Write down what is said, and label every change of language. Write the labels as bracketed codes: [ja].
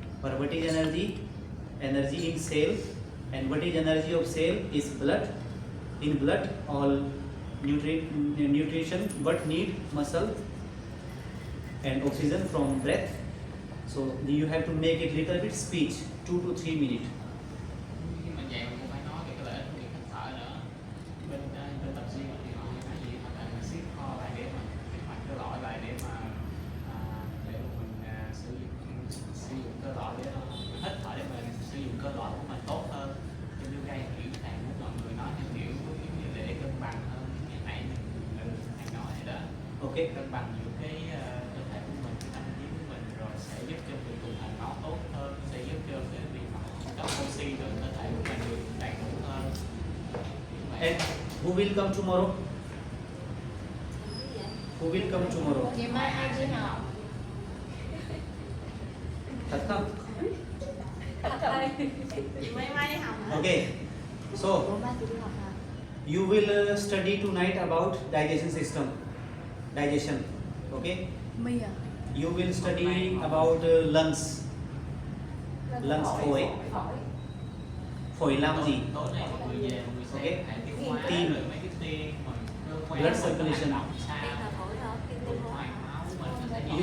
[en] Or what is energy? Energy in cell, and what is energy of cell is blood. In blood all nutrition but need muscle and oxygen from breath. So you have to make it little bit speech, 2 to 3 minutes. [vi] Khi mình dạy mình cũng phải nói về cái lợi ích của việc hít thở nữa. Bên tập gym thì họ hay nói gì hoặc là mình siết kho lại để mà kích hoạt cơ lõi lại để mà mình sử dụng cơ lõi để hít thở để mình sử dụng cơ lõi của mình tốt hơn. Trong yoga kiểu thầy muốn mọi người nói theo kiểu để cân bằng hơn. Ngày nãy thầy nói vậy đó. [en] Okay. [vi] Cân bằng giữa cái cơ thể của mình, cái tâm trí của mình, rồi sẽ giúp cho việc tuần hoàn máu tốt hơn, sẽ giúp cho cái việc mà cấp oxy từ cơ thể của mình được đầy đủ hơn. [en] And who will come tomorrow? Who will come tomorrow? [vi] Ngày mai ai đi học? Thật không? Mai mai đi học hả? [en] Okay. So [vi] Ủa, ba chị đi học hả? [en] you will study tonight about digestion system. Digestion. Okay. [vi] Mi à? [en] You will study about lungs. [vi] Lungs phổi. Phổi làm gì? Tối nay mọi người về, mọi người sẽ [en] Okay. [vi] hệ tiêu hóa, Tim. rồi mấy cái tim, rồi cơ quan, [en] Blood circulation. [vi] hoạt động sao, tuần hoàn máu của mình nó sẽ như